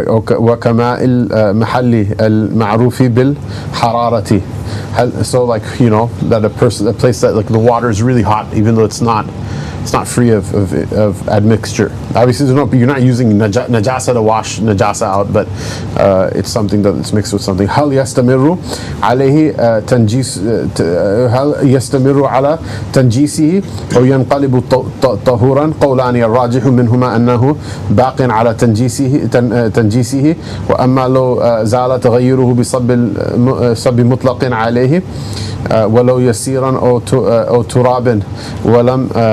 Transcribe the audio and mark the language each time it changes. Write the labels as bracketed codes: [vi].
[ar] وكماء المحل المعروف بالحرارة. [en] So like, you know, that a place that like the water is really hot, even though it's not free of admixture. Obviously, you're not using najasa to wash najasa out, but it's something that's mixed with something. [ar] هل يستمر عليه تنجيس هل يستمر على تنجيسه أو ينقلب طهورا؟ قولان الراجح منهما أنه باق على تنجيسه وأما لو زال تغيره بصب مطلق عليه ولو يسيرا أو تراب ولم